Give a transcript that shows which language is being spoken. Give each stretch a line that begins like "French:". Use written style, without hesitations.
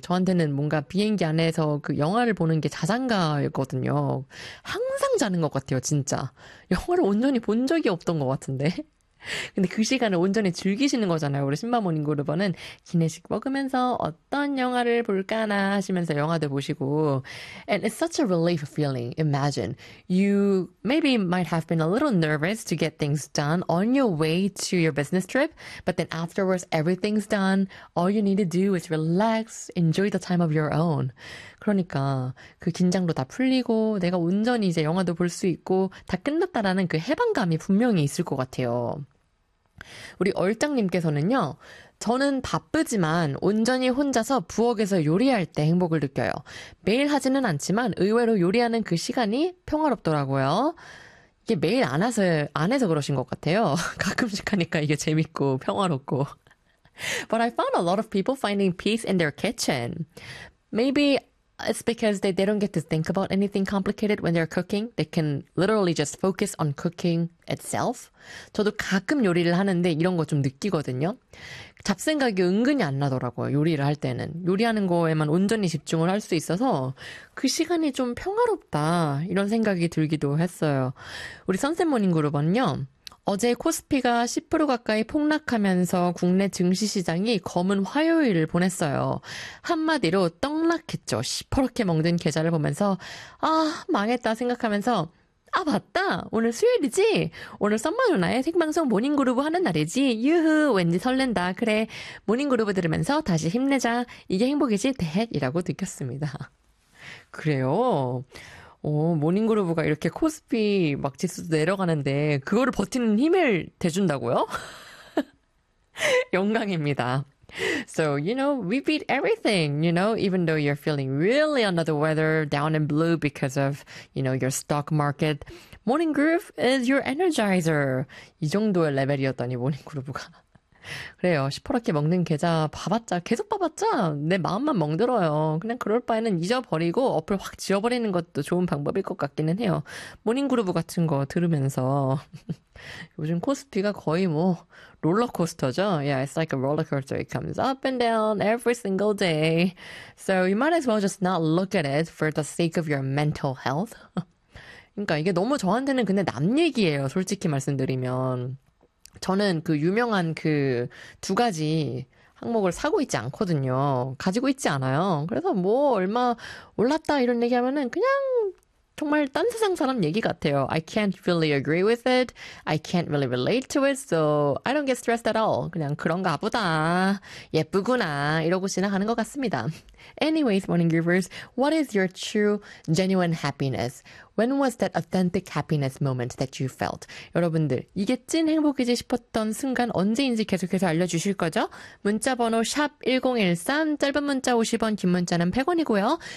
Korean: 저한테는 뭔가 비행기 안에서 그 영화를 보는 게 자장가거든요. 항상 자는 것 같아요, 진짜. 영화를 온전히 본 적이 없던 것 같은데. 근데 그 시간을 온전히 즐기시는 거잖아요. 우리 10만원 인구르버는 기내식 먹으면서 어떤 영화를 볼까나 하시면서 영화도 보시고.
English: And it's such a relief feeling. Imagine. You maybe might have been a little nervous to get things done on your way to your business trip. But then afterwards, everything's done. All you need to do is relax, enjoy the time of your own.
Korean: 그러니까 그 긴장도 다 풀리고 내가 온전히 이제 영화도 볼 수 있고 다 끝났다라는 그 해방감이 분명히 있을 것 같아요. 우리 얼짱님께서는요, 저는 바쁘지만 온전히 혼자서 부엌에서 요리할 때 행복을 느껴요. 매일 하지는 않지만 의외로 요리하는 그 시간이 평화롭더라고요. 이게 매일 안 해서 그러신 것 같아요. 가끔씩 하니까 이게 재밌고 평화롭고.
English: But I found a lot of people finding peace in their kitchen. Maybe it's because they don't get to think about anything complicated when they're cooking. They can literally just focus on cooking itself.
Korean: 저도 가끔 요리를 하는데 이런 거 좀 느끼거든요. 잡생각이 은근히 안 나더라고요. 요리를 할 때는. 요리하는 거에만 온전히 집중을 할 수 있어서 그 시간이 좀 평화롭다. 이런 생각이 들기도 했어요. 우리 선셋 모닝 그룹은요. 어제 코스피가 10% 가까이 폭락하면서 국내 증시시장이 검은 화요일을 보냈어요. 한마디로 떡락했죠. 시퍼렇게 멍든 계좌를 보면서 아 망했다 생각하면서 아 맞다 오늘 수요일이지 오늘 썸머 누나의 생방송 모닝그루브 하는 날이지 유후 왠지 설렌다 그래 모닝그루브 들으면서 다시 힘내자 이게 행복이지 대헷이라고 느꼈습니다. 그래요? 오, 모닝그루브가 이렇게 코스피 막 지수도 내려가는데 그거를 버티는 힘을 대준다고요? 영광입니다.
English: So, you know, we beat everything, you know, even though you're feeling really under the weather, down in blue because of, you know, your stock market. Morninggroove is your energizer.
Korean: 이 정도의 레벨이었다니, 모닝그루브가. 그래요. 시퍼렇게 먹는 계좌 봐봤자 계속 봐봤자 내 마음만 멍들어요. 그냥 그럴 바에는 잊어버리고 어플 확 지워버리는 것도 좋은 방법일 것 같기는 해요. 모닝그루브 같은 거 들으면서 요즘 코스피가 거의 뭐 롤러코스터죠.
English: Yeah, it's like a rollercoaster. It comes up and down every single day. So you might as well just not look at it for the sake of your mental health.
Korean: 그러니까 이게 너무 저한테는 근데 남 얘기예요. 솔직히 말씀드리면. 저는 그 유명한 그 두 가지 항목을 사고 있지 않거든요. 가지고 있지 않아요. 그래서 뭐 얼마 올랐다 이런 얘기하면은 그냥 정말 딴 세상 사람 얘기 같아요.
English: I can't really agree with it. I can't really relate to it. So I don't get stressed at all.
Korean: 그냥 그런가 보다. 예쁘구나. 이러고 지나가는 것 같습니다.
English: Anyways, morning groovers, what is your true, genuine happiness? When was that authentic happiness moment that you felt?
Korean: 여러분들, 이게 찐 행복이지 싶었던 순간 언제인지 계속해서 알려주실 거죠? 문자번호 샵1013, 짧은 문자 50원, 긴 문자는 100원이고요.